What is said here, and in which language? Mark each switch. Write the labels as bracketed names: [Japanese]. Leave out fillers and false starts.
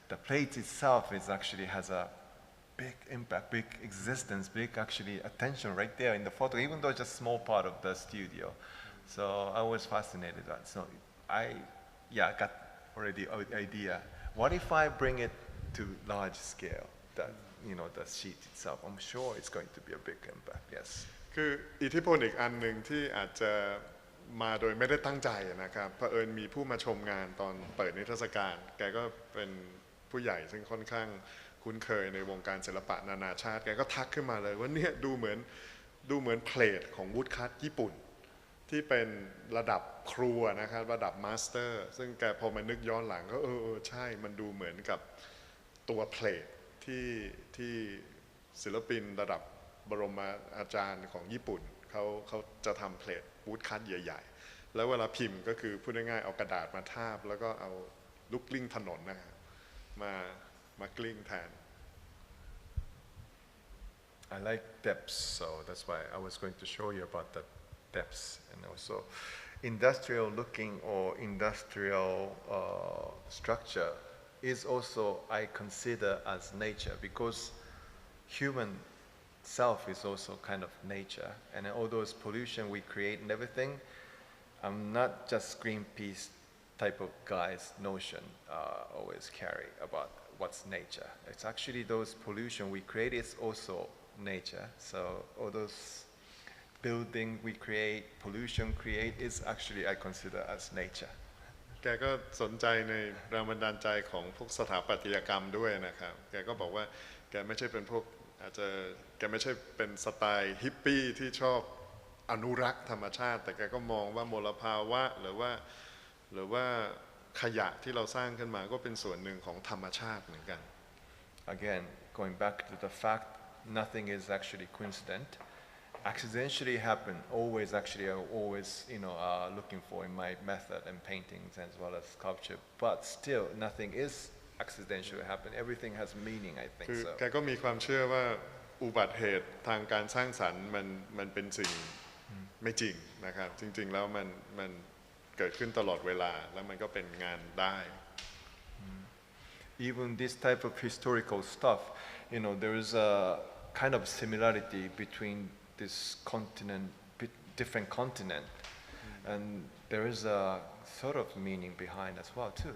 [English] The plate itself actually has a big impact, big existence, big actually attention right there in the photo, even though it's just a small part of the studio. So I was fascinated with that. So I got already an idea. What if I bring it to large scale, the sheet itself? I'm sure it's going to be a big impact, yes. [Thai] คืออิทธิพลอีกอันหนึ่งที่อาจจะมาโดยไม่ได้ตั้งใจนะครับเผอิญมีผู้มาชมงานตอนเปิดนิทรรศการแกก็เป็นผู้ใหญ่ซึ่งค่อนข้างคุ้นเคยในวงการศิลปะนานาชาติแกก็ทักขึ้นมาเลยว่าเนี่ยดูเหมือนเพลทของวูดคัตญี่ปุ่นที่เป็นระดับครัวนะครับระดับมาสเตอร์ซึ่งแกพอมานึกย้อนหลังก็ใช่มันดูเหมือนกับตัวเพลท ที่ศิลปินระดับบรมอาจารย์ของญี่ปุ่นเขาจะทำเพลทวูดคัตใหญ่ๆแล้วเวลาพิมพ์ก็คือพูดง่ายๆเอากระดาษมาทาบแล้วก็เอาลูกกลิ้งถนนนะฮะมากลิ้งแทน [English] I like depths, so that's why I was going to show you about the depths and also industrial looking or industrial structure is also I consider as nature because human self is also kind of nature and all those pollution we create and everything. I'm not just Greenpeace type of guy's notion always carry about what's nature. It's actually those pollution we create is also nature. So all those building we create, pollution create is actually I consider as nature. [Thai] แกก็สนใจในแรงบันดาลใจของพวกสถาปัตยกรรมด้วยนะครับแกก็บอกว่าแกไม่ใช่เป็นพวกอาจจะแกไม่ใช่เป็นสไตล์ฮิปปี้ที่ชอบอนุรักษ์ธรรมชาติแต่แกก็มองว่ามลภาวะหรือว่าขยะที่เราสร้างขึ้นมาก็เป็นส่วนหนึ่งของธรรมชาติเหมือนกัน [English] Again, going back to the fact nothing is actually coincident. Accidentally happen. Always actually, I always looking for in my method and paintings as well as sculpture. But still, nothing is accidentally happen. Everything has meaning. I think [Thai] คือ [English] so. [Thai] แกก็มีความเชื่อว่าอุบัติเหตุทางการสร้างสรรค์มันเป็นสิ่งไม่จริงนะครับจริงๆแล้วมันเกิดขึ้นตลอดเวลาแล้วมันก็เป็นงานได้ [English] Even this type of historical stuff, there is a kind of similarity between this continent, different continent, and there is a sort of meaning behind as well too.